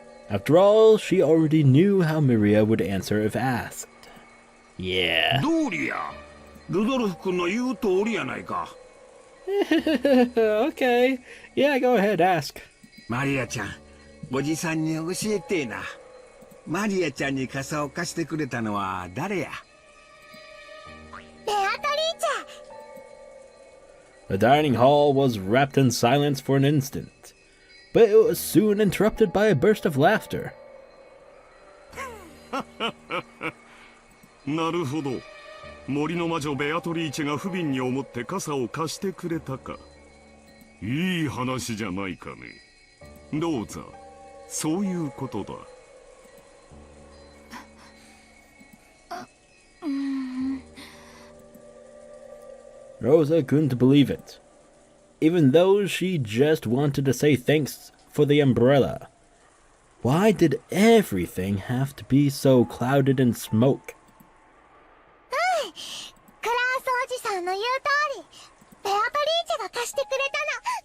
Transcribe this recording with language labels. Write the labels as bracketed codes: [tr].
[en] After all, she already knew how Maria would answer if asked. Yeah. [ja] どうりや。ルドルフ君の言う通りやないか。 [en] Okay. Yeah, go ahead, ask. [ja] マリアちゃん、おじさんに教えてえな。マリアちゃんに傘を貸してくれたのは誰や？ベアトリーチェ。 [en] The dining hall was wrapped in silence for an instant, but it was soon interrupted by a burst of laughter. [ja] なるほど。森の魔女ベアトリーチェが不憫に思って傘を貸してくれたか。いい話じゃないかね。ローザ、そういうことだ。 [en] Rosa couldn't believe it, even though she just wanted to say thanks for the umbrella. Why did everything have to be so clouded in smoke? [ja] クラウスおじさんの言う通り、ベアトリーチェが貸してくれたの。